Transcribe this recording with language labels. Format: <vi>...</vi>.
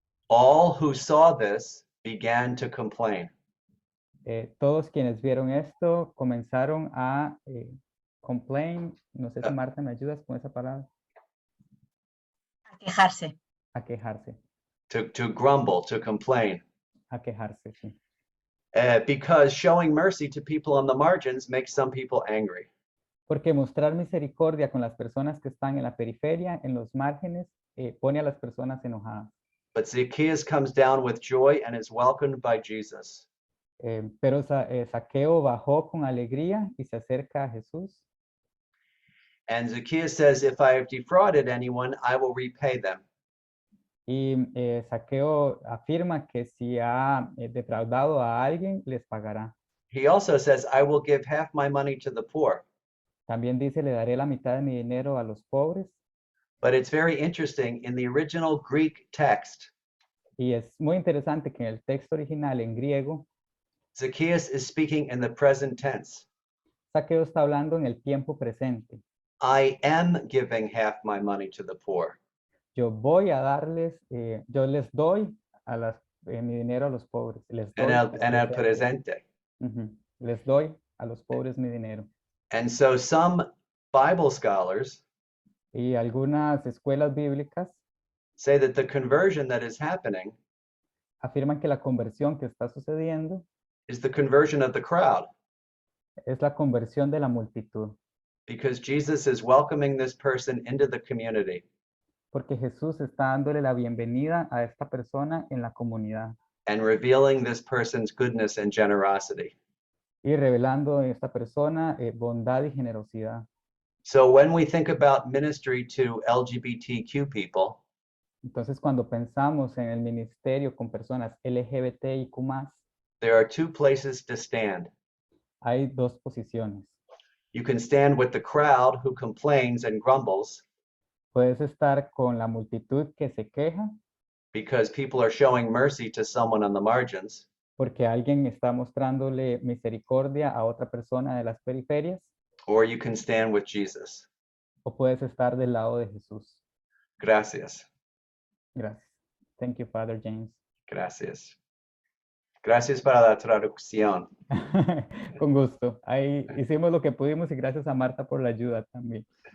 <en>all who saw this began to complain.</en> <es>todos quienes vieron esto comenzaron a complain, no sé si Ah. Marta me ayudas con esa palabra, A quejarse. a quejarse,</es> <en>To grumble, to complain.</en> <es>sí.</es> <en>Because showing mercy to people on the margins makes some people angry.</en> <es>Porque mostrar misericordia con las personas que están en la periferia, en los márgenes, pone a las personas enojadas.</es> <en>But Zacchaeus comes down with joy and is welcomed by Jesus.</en> <es>Pero Zaqueo bajó con alegría y se acerca a Jesús.</es> <en>And Zacchaeus says, if I have defrauded anyone, I will repay them.</en> <es>Y Zaqueo afirma que si ha defraudado a alguien, les pagará.</es> <en>He also says, I will give half my money to the poor.</en> <es>También dice, le daré la mitad de mi dinero a los pobres.</es> <en>But it's very interesting, in the original Greek text,</en> <es>Y es muy interesante que en el texto original en griego,</es> <en>Zacchaeus is speaking in the present tense.</en> <es>Zaqueo está hablando en el tiempo presente.</es> <en>I am giving half my money to the poor.</en> <es>Yo voy a darles, yo les doy mi dinero a los pobres. Les doy, En el presente. Ujú. Les doy a los pobres mi dinero.</es> <en>And so some Bible scholars</en> <es>Y algunas escuelas bíblicas</es> <en>say that the conversion that is happening</en> <es>afirman que la conversión que está sucediendo</es> <en>is the conversion of the crowd,</en> <es>es la conversión de la multitud.</es> <en>because Jesus is welcoming this person into the community</en> <es>Porque Jesús está dándole la bienvenida a esta persona en la comunidad</es> <en>and revealing this person's goodness and generosity.</en> <es>y revelando en esta persona bondad y generosidad.</es> <en>So when we think about ministry to LGBTQ people,</en> <es>Entonces, cuando pensamos en el ministerio con personas LGBTIQ+,</es> <en>there are two places to stand.</en> <es>hay dos posiciones.</es> <en>You can stand with the crowd who complains and grumbles</en> <es>Puedes estar con la multitud que se queja</es> <en>because people are showing mercy to someone on the margins,</en> <es>porque alguien está mostrándole misericordia a otra persona de las periferias,</es> <en>or you can stand with Jesus.</en> <es>o puedes estar del lado de Jesús. Gracias. Gracias.</es> <en>Thank you, Father James.</en> <es>Gracias. Gracias para la traducción. Con gusto. Ahí hicimos lo que pudimos y gracias a Marta por la ayuda también.</es>